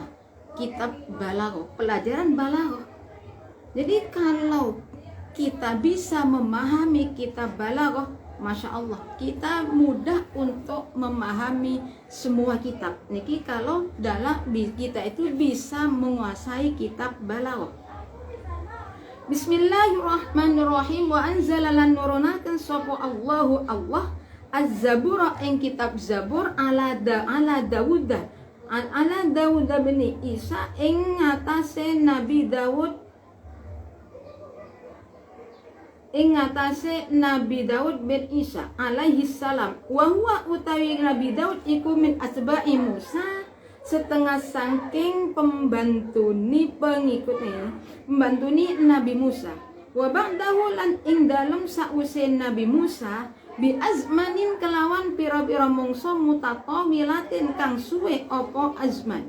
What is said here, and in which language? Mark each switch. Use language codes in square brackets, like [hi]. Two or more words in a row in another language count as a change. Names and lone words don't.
[id] Kitab balaghah, pelajaran balaghah. Jadi kalau kita bisa memahami kitab balaghah, [ar] ما شاء الله, [id] kita mudah untuk memahami semua kitab. Niki kalau dalam kita itu bisa menguasai kitab balaghah. [ar] Bismillahirrahmanirrahim. وأنزل [jv] lan nurunakan sapa Allahu Allah az-zabura ing kitab Zabur [ar] على داود بن عيسى [jv] ing ngatasé Nabi Dawud bin Isa [ar] عليه السلام. وهو [jv] utawi Nabi Daud iku [ar] من أسباع موسى, [jv] setengah saking pembantuni Nabi Musa. [ar] وبعده [jv] lan ing dalem sause Nabi Musa [ar] بأزمان [jv] kelawan pira-pira mangsa mutatawilatin kang suwe apa azman.